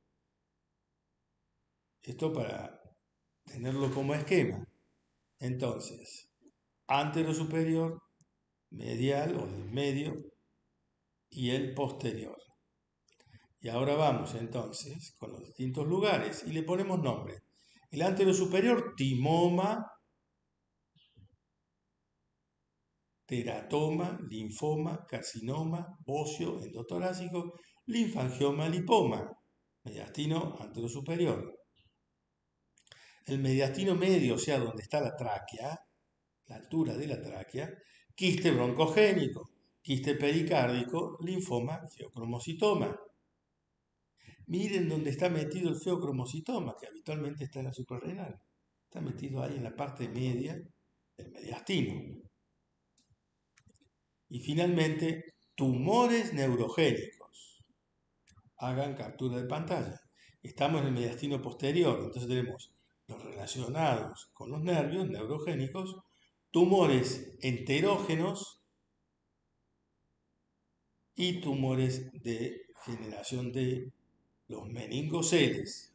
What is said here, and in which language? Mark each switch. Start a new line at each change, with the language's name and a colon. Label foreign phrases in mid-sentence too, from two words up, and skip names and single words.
Spanish: Esto para tenerlo como esquema. Entonces, antero superior, medial o del medio y el posterior. Y ahora vamos entonces con los distintos lugares y le ponemos nombre. El antero superior, timoma, teratoma, linfoma, carcinoma, bocio, endotorácico, linfangioma, lipoma, mediastino antero superior. El mediastino medio, o sea, donde está la tráquea, la altura de la tráquea, quiste broncogénico, quiste pericárdico, linfoma, feocromocitoma. Miren dónde está metido el feocromocitoma, que habitualmente está en la suprarrenal. Está metido ahí en la parte media del mediastino. Y finalmente, tumores neurogénicos. Hagan captura de pantalla. Estamos en el mediastino posterior, entonces tenemos los relacionados con los nervios neurogénicos, tumores enterógenos y tumores de generación de los meningoceles.